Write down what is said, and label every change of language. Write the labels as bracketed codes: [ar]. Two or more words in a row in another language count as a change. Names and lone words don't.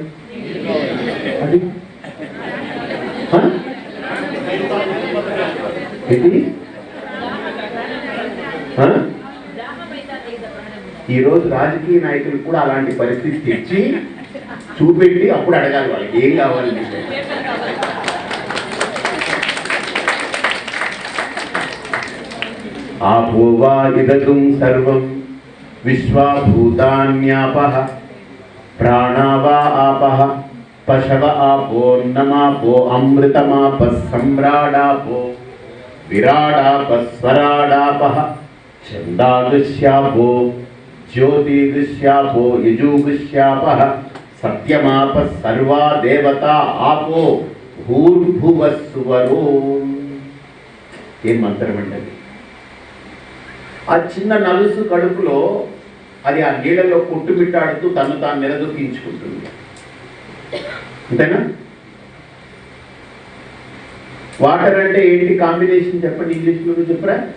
[te] అది ఈరోజు రాజకీయ నాయకులు కూడా అలాంటి పరిస్థితి తెచ్చి చూపెట్టి అప్పుడు అడగాలి వాళ్ళకి ఏం కావాలి. [sa] आपो वा इदगुं सर्वं विश्वाभूतान्यापः प्राणा वा आपः पशव आपोन्नमापो अमृतमापः सम्राडापो विराडापः स्वराडापः छन्दागुष्यापो ज्योतिगुष्यापो यजुगुष्यापः सत्यमापः सर्वा देवता आपो భూర్భువస్సువరో. [te] ఏం మంత్రం అండి? ఆ చిన్న నలుసు కడుపులో అది ఆ నీళ్ళలో కొట్టుమిట్టాడుతూ తను తాను నిలదొక్కించుకుంటుంది. అంతేనా? వాటర్ అంటే ఏంటి కాంబినేషన్ చెప్పండి, ఇంగ్లీష్లో చెప్పరా?